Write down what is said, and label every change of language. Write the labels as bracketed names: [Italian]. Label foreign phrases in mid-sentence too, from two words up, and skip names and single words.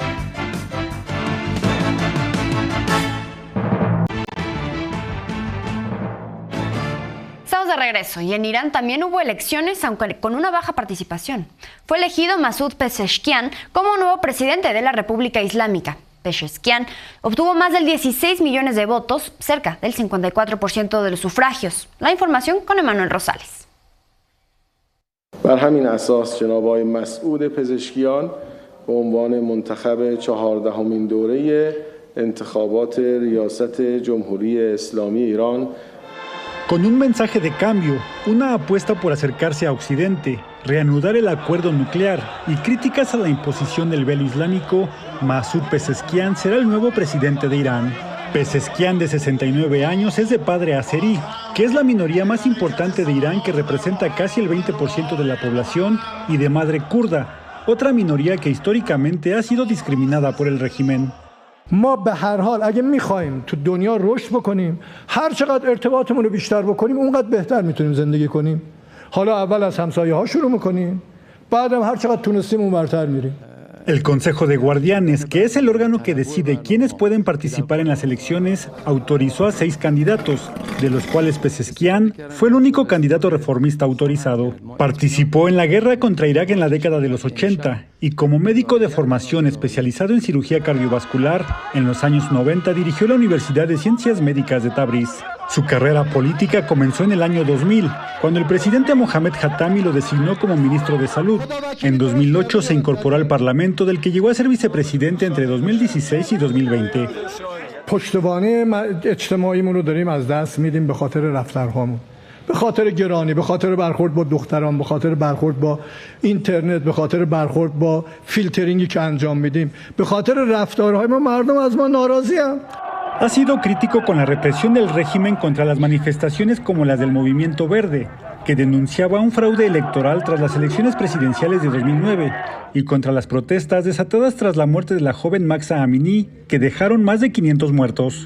[Spanish] Estamos de regreso y en Irán también hubo elecciones, aunque con una baja participación. Fue elegido Masoud Pezeshkian como nuevo presidente de la República Islámica. Pezeshkian obtuvo más del 16 millones de votos, cerca del 54% de los sufragios. La información con Emanuel Rosales. [Persian] بر همین اساس جناب آقای مسعود پزشکیان به عنوان منتخب 14مین دوره انتخابات ریاست جمهوری اسلامی ایران. [Spanish] Con un mensaje de cambio, una apuesta por acercarse a Occidente, reanudar el acuerdo nuclear y críticas a la imposición del velo islámico, Masoud Pezeshkian será el nuevo presidente de Irán. Pezeshkian, de 69 años, es de padre azerí, que es la minoría más importante de Irán, que representa casi el 20% de la población, y de madre kurda, otra minoría que históricamente ha sido discriminada por el régimen. [Persian] ما به هر حال اگه میخوایم تو دنیا رشد بکنیم هر چقدر ارتباطمون رو بیشتر بکنیم اونقدر بهتر میتونیم زندگی کنیم. حالا اول از همسایه ها شروع میکنیم بعدم هر چقدر تونستیم اونورتر میریم. [Spanish] El Consejo de Guardianes, que es el órgano que decide quiénes pueden participar en las elecciones, autorizó a 6 candidatos, de los cuales Pezeshkian fue el único candidato reformista autorizado. Participó en la guerra contra Irak en la década de los 80 y como médico de formación especializado en cirugía cardiovascular, en los años 90 dirigió la Universidad de Ciencias Médicas de Tabriz. Su carrera política comenzó en el año 2000, cuando el presidente Mohamed Khatami lo designó como ministro de Salud. En 2008 se incorporó al Parlamento, del que llegó a ser vicepresidente entre 2016 y 2020. [Persian] پشتوانه اجتماعیمون رو داریم از دست میدیم به خاطر رفتارهامون، به خاطر گرانی، به خاطر برخورد با دختران، به خاطر برخورد با اینترنت، به خاطر برخورد با فیلترینگی که انجام میدیم، به خاطر رفتارهای ما مردم از ما ناراضی‌اند. [Spanish] Ha sido crítico con la represión del régimen contra las manifestaciones como las del Movimiento Verde, que denunciaba un fraude electoral tras las elecciones presidenciales de 2009 y contra las protestas desatadas tras la muerte de la joven Mahsa Amini, que dejaron más de 500 muertos.